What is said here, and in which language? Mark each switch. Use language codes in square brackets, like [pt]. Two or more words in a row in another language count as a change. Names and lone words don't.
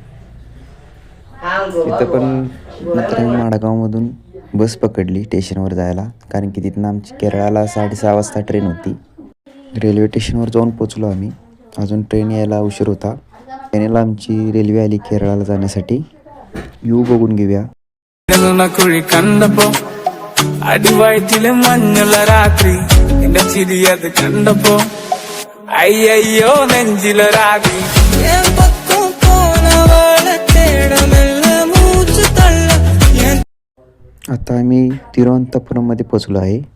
[mr] तिथं पण नंतर आम्ही माडगावमधून बस पकडली स्टेशनवर जायला, कारण की तिथून आमची केरळाला 6:30 वाजता ट्रेन होती. रेल्वे स्टेशनवर जाऊन पोचलो आम्ही. अजून ट्रेन यायला उशीर होता. ट्रेनला आमची रेल्वे आली केरळाला जाण्यासाठी. व्ह्यू बघून घेऊया. [ml] കുഴി കണ്ടപ്പോ അടിവയറ്റിലെ മഞ്ഞുള്ള രാത്രി എന്റെ ചിരിയത് കണ്ടപ്പോ അയ്യോ നെഞ്ചിലൊരാകി [mr] आता आम्ही तिरुवनंतपुरममध्ये पोचलो आहे.